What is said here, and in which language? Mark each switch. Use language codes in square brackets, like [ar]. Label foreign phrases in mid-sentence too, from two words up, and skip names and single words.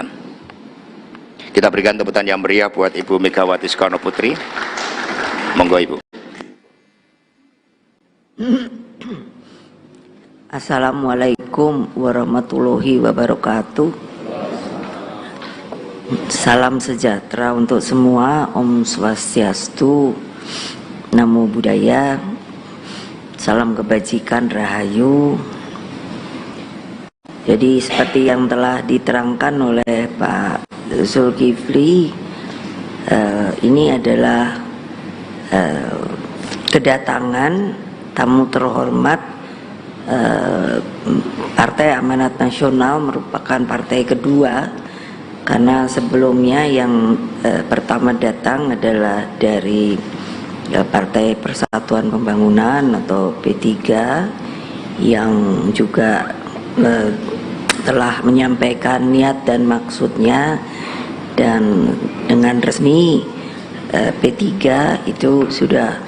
[id] Kita berikan tepuk tangan yang meriah buat Ibu Megawati Soekarno Putri. Monggo Ibu. [ar] السلام عليكم ورحمة الله وبركاته. [id] Salam sejahtera untuk semua. [ban] Om Swastiastu, [pi] Namo Buddhaya, [id] salam kebajikan, rahayu. Jadi seperti yang telah diterangkan oleh Pak Zulkifli, ini adalah kedatangan tamu terhormat. Partai Amanat Nasional merupakan partai kedua, karena sebelumnya yang pertama datang adalah dari Partai Persatuan Pembangunan atau P3, yang juga telah menyampaikan niat dan maksudnya, dan dengan resmi P3 itu sudah